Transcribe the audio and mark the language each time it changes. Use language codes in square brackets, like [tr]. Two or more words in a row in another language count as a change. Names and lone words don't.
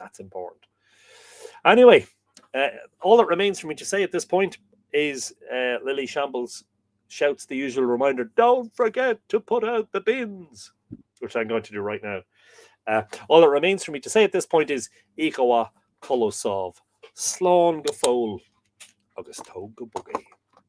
[en] That's important. Anyway, all that remains for me to say at this point is Lily Shambles shouts the usual reminder, don't forget to put out the bins, which I'm going to do right now. All that remains for me to say at this point is Ikawa Kolosov, [ga] Slán go fóil agus tóg go bugaí.